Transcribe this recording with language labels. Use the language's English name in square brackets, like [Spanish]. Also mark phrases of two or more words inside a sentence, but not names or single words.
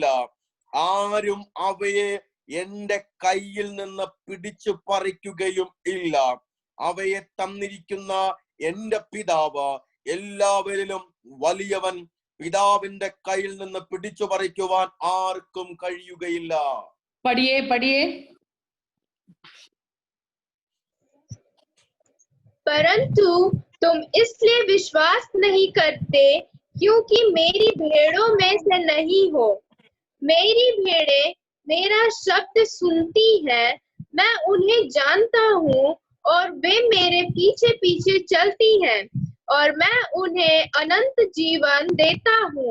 [Malayalam] ആരും അവയെ എന്റെ കയ്യിൽ നിന്ന് പിടിച്ചു പറിക്കുകയും ഇല്ല. അവയെ തന്നിരിക്കുന്ന എന്റെ പിതാവ് എല്ലാവരിലും വലിയവൻ. പിതാവിന്റെ കയ്യിൽ നിന്ന് പിടിച്ചു പറിക്കുവാൻ ആർക്കും കഴിയുകയില്ല. [Hindi] पढ़िए पढ़िए। परंतु तुम इसलिए विश्वास नहीं करते क्योंकि मेरी भेड़ों में से नहीं हो। मेरी भेड़ें मेरा शब्द सुनती हैं, मैं उन्हें जानता हूँ और वे मेरे पीछे पीछे चलती हैं और मैं उन्हें अनंत जीवन देता हूँ।